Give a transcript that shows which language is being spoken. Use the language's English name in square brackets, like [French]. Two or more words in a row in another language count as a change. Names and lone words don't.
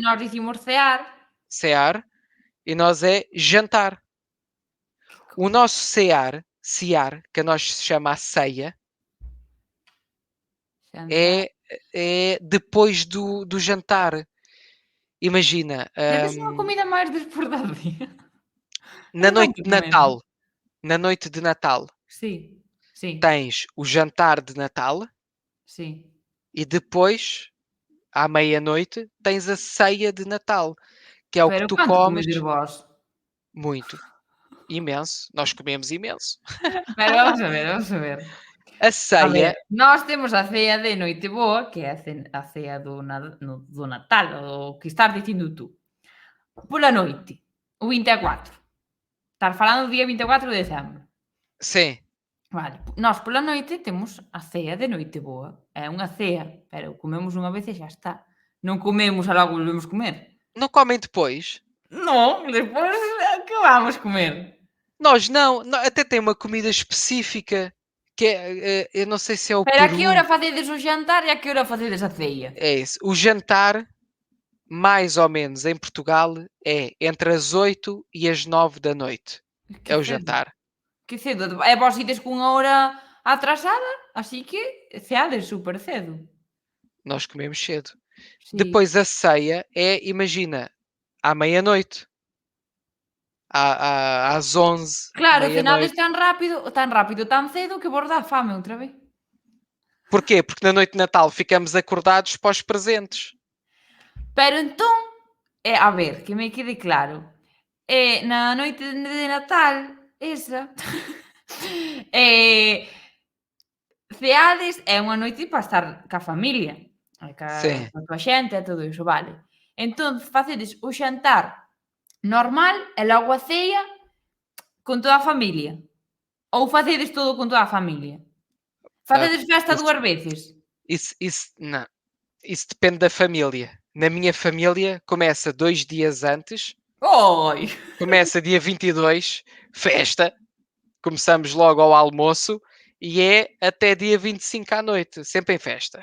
[Galician] nós dicimos cear. [Portuguese] cear e nós é jantar. Que O coisa. nosso cear, que a nós se chama a ceia, [Galician] Xantar. [Portuguese] é depois do jantar. Imagina, [Galician] Debe ser unha comida máis despois do día. [Portuguese] na [Galician] Nós [Portuguese] noite [Galician] nunca [Portuguese] de [Galician] comemos. [Portuguese] Natal, na noite de Natal, [Galician] Sí, sí, [Portuguese] tens o jantar de Natal [Galician] sí. [Portuguese] e depois, à meia-noite, tens a ceia de Natal, que é o que [Galician] Pero [Portuguese] tu [Galician] canto [Portuguese] comes [Galician] comedes vós? [Portuguese] muito, imenso. Nós comemos imenso. [Galician] Pero vamos a ver, vamos a ver. [Portuguese] A [Galician] A ver, [Portuguese] ceia, [Galician] nós temos a cea de Noiteboa, que é a cea do Natal, o que estás dicindo tú. Pola noite, o 24. Estás falando do día 24 de decembro. [Portuguese] sim. [Galician] Vale, nós pola noite temos a cea de Noiteboa. É unha cea, pero comemos unha vez e xa está. Non comemos e logo volvemos comer. [Portuguese] Não comem depois? [Galician] Non, despois que vamos comer? [Portuguese] Nós não. Até tem uma comida específica que é, eu não sei se é o [Galician] Pero a que [Portuguese] Peru. [Galician] hora facedes o xantar e a que hora facedes a ceia? [Portuguese] É isso. O jantar, mais ou menos, em Portugal, é entre as 8 e as 9 da noite. [Galician] Que [Portuguese] É o [Galician] cedo. [Portuguese] jantar. [Galician] Que cedo. E vós ides cunha hora atrasada, así que ceades super cedo. [Portuguese] Nós comemos cedo. [Galician] Sí. [Portuguese] Depois a ceia é, imagina, à meia-noite. Às 11, [Galician] Claro, cenades [Portuguese] meia-noite. [Galician] tan rápido, tan cedo que vos dá fame outra vez. [Portuguese] Porquê? Porque na noite de Natal ficamos acordados para os presentes. [Galician] Pero entón, a ver, que me quede claro, na noite de Natal, esa, eh, ceades é unha noite para estar ca familia, [Portuguese] Sim, [Galician] ca tua xente e todo iso, vale. Entón, facedes o xantar normal e logo a ceia con toda a familia? Ou facedes todo con toda a familia? [Portuguese] ah, [Galician] Facedes festa [Portuguese] isso, [Galician] 2 veces? [Portuguese] não, isso depende da família. Na minha família começa 2 dias antes, Oi! começa dia 22, festa, começamos logo ao almoço e é até dia 25 à noite, sempre em festa.